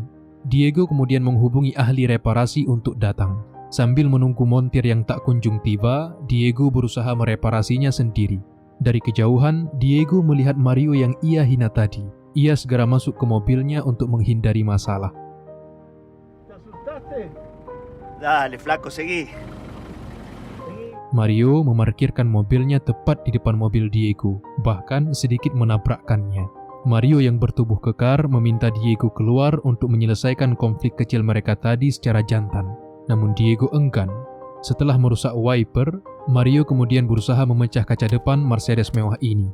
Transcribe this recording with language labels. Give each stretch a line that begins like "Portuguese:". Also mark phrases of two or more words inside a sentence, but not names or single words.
Indonesian: Diego kemudian menghubungi ahli reparasi untuk datang. Sambil menunggu montir yang tak kunjung tiba, Diego berusaha mereparasinya sendiri. Dari kejauhan, Diego melihat Mario yang ia hina tadi. Ia segera masuk ke mobilnya untuk menghindari masalah.
Spanish: Dale, flaco, seguí.
Indonesian: Mario memarkirkan mobilnya tepat di depan mobil Diego, bahkan sedikit menabrakkannya. Mario yang bertubuh kekar meminta Diego keluar untuk menyelesaikan konflik kecil mereka tadi secara jantan. Namun Diego enggan. Setelah merusak wiper, Mario kemudian berusaha memecah kaca depan Mercedes mewah ini.